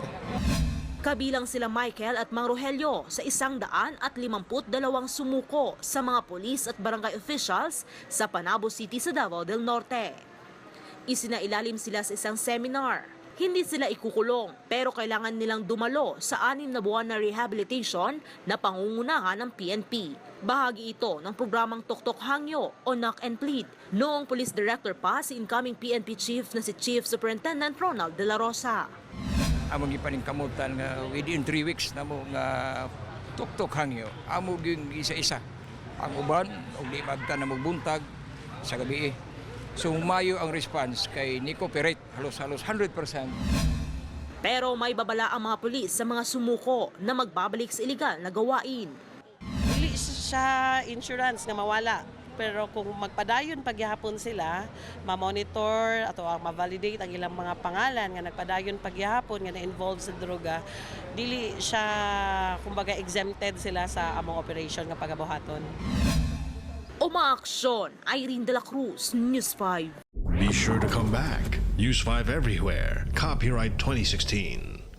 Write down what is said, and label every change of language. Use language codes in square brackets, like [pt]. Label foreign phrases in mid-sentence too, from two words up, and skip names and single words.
[tl] Kabilang sila Michael at Mang Rogelio sa 152 sumuko sa mga polis at barangay officials sa Panabo City sa Davao del Norte. Isinailalim sila sa isang seminar. Hindi sila ikukulong pero kailangan nilang dumalo sa 6 na buwan na rehabilitation na pangungunahan ng PNP. Bahagi ito ng programang Tuktok Hangyo o [en] Knock and Plead. [tl] Noong [en] police director [tl] pa si incoming PNP chief na si [en] Chief Superintendent [tl] Ronald de la Rosa. [ceb] Among ipaningkamutan nga within 3 weeks na mo nga tuktok hangyo. Amo gyud isa-isa. Ang uban og di magta na magbuntag sa gabi. So mayo ang response kay ni cooperate halos 100%. [tl] Pero may babala ang mga pulis sa mga sumuko na magbabalik sa iligal na gawain. [ceb] Dili siya insurance nga mawala. Pero kung magpadayon pagyahapon sila, ma-monitor ato ma-validate ang ilang mga pangalan nga nagpadayon pagyahapon nga na-involved sa droga, dili siya kumbaga exempted sila sa among operation nga pagabuhaton. [tl] Umaaksyon, Irene de la Cruz, News 5. [en] Be sure to come back. Use 5 everywhere. Copyright 2016.